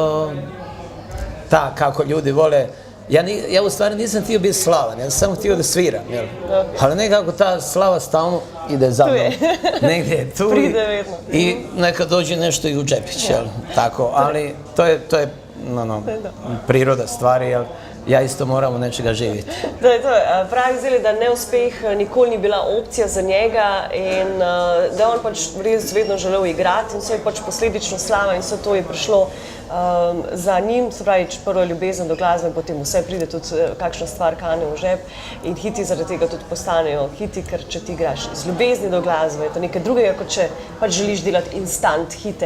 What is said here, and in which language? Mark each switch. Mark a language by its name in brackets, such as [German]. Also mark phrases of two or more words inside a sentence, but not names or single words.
[Bosnian] kako ljudi vole, ja u stvari nisam htio biti slavan, ja sam samo htio da sviram, jel? Ali nekako ta slava stalno ide za mnom, negdje je tu i neka dođe nešto i u džepić, jel? Tako, ali to je priroda stvari, jel? Ja isto moram od nečega živjeti. To je to. [Slovenian] Pravi zdaj, da neuspeh nikoli ni bila opcija za njega in da on pač res vedno želel igrati in vse je pač posledično slava in vse to je prišlo za njim, se pravi, prvo ljubezen do glasbe in potem vse pride tudi kakšna stvar kane v žep in hiti zaradi tega tudi postanejo hiti, ker če ti igraš iz ljubezni do glasbe, je to nekaj drugega, kot če pač želiš delati instant hite.